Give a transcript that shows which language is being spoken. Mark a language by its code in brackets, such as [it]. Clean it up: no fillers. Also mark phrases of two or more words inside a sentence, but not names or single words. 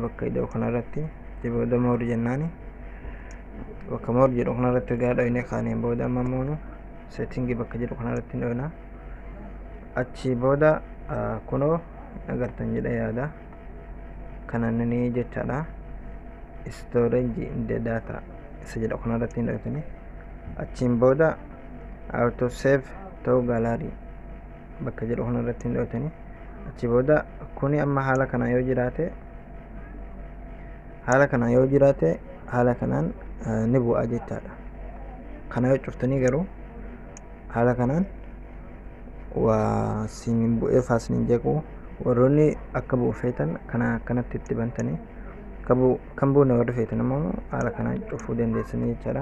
[om] Bakka ida'u kanarratti booda moor jennaani. Bakka moor jedhu kanarratti egaa dhoonee kaaniin booda amma moonu settingii bakka jedhu kanarratti ni dhoonaa. Achi booda kunoo agartan jedha yaada kanan ni jechaadha. [en] Storage in the data [om] isa jedha kanarratti hin dhootani. Achiin booda [en] auto save to gallery [om] bakka jedhu kanarratti hin dhootani. Achi booda kuni amma haala kana yoo jiraate haala kanaan ni bu'aa jechaadha. Kana yoo cuftanii garuu haala kanaan waa siin bu'ee faasni jeequ warroonni akka buufeetan kana akkanatti itti bantanii kan buune warri feetan ammoo haala kanaan cufuu dandeessanii jechaadha.